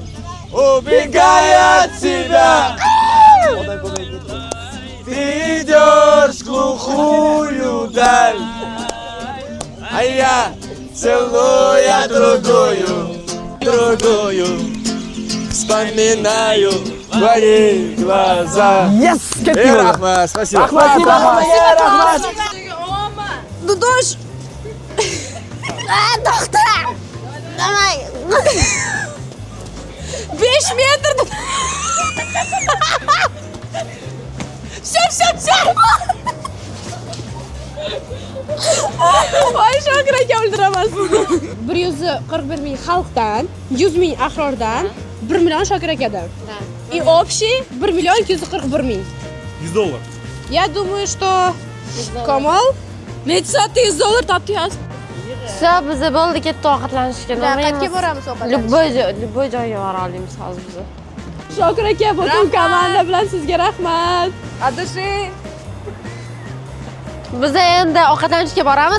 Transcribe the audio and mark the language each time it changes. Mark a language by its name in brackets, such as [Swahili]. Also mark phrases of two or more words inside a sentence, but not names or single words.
[Russian] Убегая от тебя, ты идешь в глухую даль, а я целуя другую, вспоминаю твои глаза. [English] Yes! [Russian] Рахмат, спасибо. [Uzbek] Rahmat! Dudush! To'xta! Damay. 5 metr. Shap. Voy Shokir aka o'ldiraman sizni. 141 ming xalqdan, 100 ming ahrordan, 1 million Shokir akadan. [Russian] И общий 1 миллион 241 мing. $100. Я думаю, что Камol $100 [Uzbek] topdi yozib. Все, biza bo'ldi, ketdi ovqatlanishga. Qayerga boramiz ovqatlanishga? Любой joyga bora olamiz hozir biza. Shokir aka, butun komanda bilan sizga rahmat. Adashi. Biza endi ovqatlanishga boramiz.